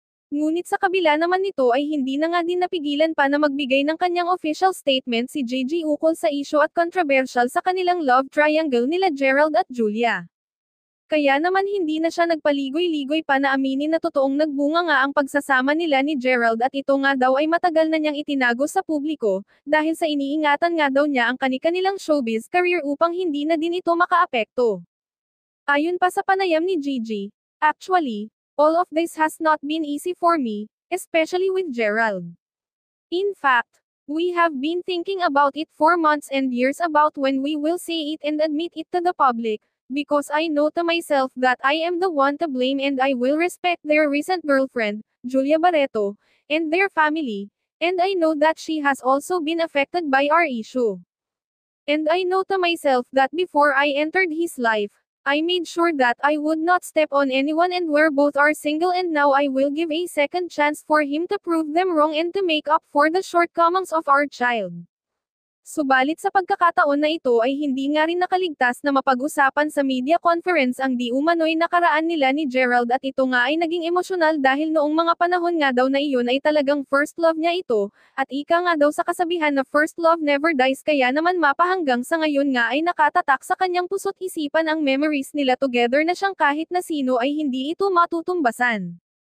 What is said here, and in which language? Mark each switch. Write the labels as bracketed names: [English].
[Filipino] Ngunit sa kabila naman nito ay hindi na nga din napigilan pa na magbigay ng kanyang official statement si Gigi ukol sa issue at controversial sa kanilang love triangle nila Gerald at Julia. Kaya naman hindi na siya nagpaligoy-ligoy pa na aminin na totoong nagbunga nga ang pagsasama nila ni Gerald at ito nga daw ay matagal na niyang itinago sa publiko, dahil sa iniingatan nga daw niya ang kanilang showbiz career upang hindi na din ito makaapekto. Ayon pa sa panayam ni Gigi, [English] "Actually, all of this has not been easy for me, especially with Gerald. In fact, we have been thinking about it for months and years about when we will say it and admit it to the public. Because I know to myself that I am the one to blame and I will respect their recent girlfriend, Julia Barreto, and their family, and I know that she has also been affected by our issue. And I know to myself that before I entered his life, I made sure that I would not step on anyone and we're both are single and now I will give a second chance for him to prove them wrong and to make up for the shortcomings of our child." [Filipino] Subalit sa pagkakataon na ito ay hindi nga rin nakaligtas na mapag-usapan sa media conference ang di umano'y nakaraan nila ni Gerald at ito nga ay naging emosyonal dahil noong mga panahon nga daw na iyon ay talagang first love niya ito, at ika nga daw sa kasabihan na [English] first love never dies [Filipino] kaya naman mapahanggang sa ngayon nga ay nakatatak sa kanyang puso't isipan ang memories nila together na siyang kahit na sino ay hindi ito matutumbasan.